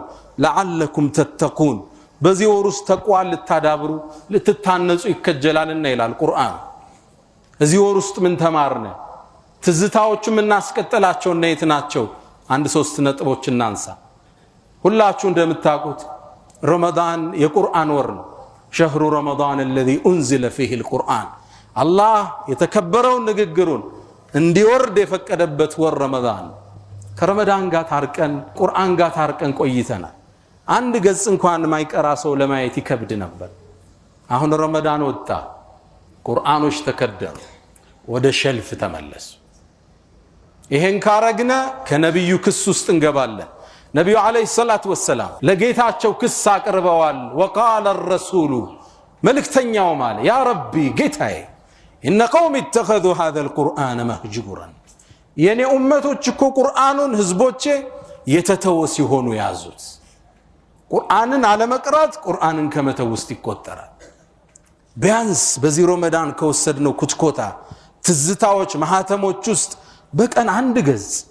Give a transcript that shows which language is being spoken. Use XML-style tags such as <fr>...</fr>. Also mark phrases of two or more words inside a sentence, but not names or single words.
<ar>لعلكم تتقون</ar> <am>በዚህ ወር ውስጥ ተቋል ልታዳብሩ ልትታነጹ ይከጀላልና ይላል ቁርአን እዚህ ወር ውስጥ ምን ተማርነ ትዝታዎችም እናስቀጥላቸው እና የትናቸው አንድ ሶስት ነጥቦች እናንሳ ሁላችሁ እንደምታውቁት ረመዳን የቁርአን ወር ነው</am> <ar>شهر رمضان الذي انزل فيه القرآن</ar> <am>الله የተከበረው ንግግሩን እንዲወርድ የፈቀደበት ወር ረመዳን ከረመዳን ጋር ታርቀን ቁርአን ጋር ታርቀን ቆይተናል አንድ ገጽ እንኳን ማይቀራ ሰው ለማየት ይከብድ ነበር አሁን ረመዳን ወጣ ቁርአኖች ተከደሩ ወደ ሸልፍ ተመለሱ ይሄን ካረግነ ከነብዩ ክስ ውስጥ እንገባለን ነብዩ አለይሂ ሰላቱ ወሰለም ለጌታቸው ክስ አቅርበዋል</am> <ar>وقال الرسول</ar> <am>መልእክተኛው ማለት ያ ረቢ ጌታዬ</am> <ar>ان قوم اتخذوا هذا القرآن مهجورا</ar> <am>የኔ ኡመቶች እኮ ቁርአኑን ህዝቦቼ የተተወ ሲሆኑ ያዙት ቁርአንን አለመቅራት ቁርአንን ከመተው ውስጥ ይቆጠራል ቢያንስ በዚህ ረመዳን ከወሰድነው ኩትኮታ ትዝታዎች ማህተሞች ውስጥ በቀን አንድ ገጽ</am>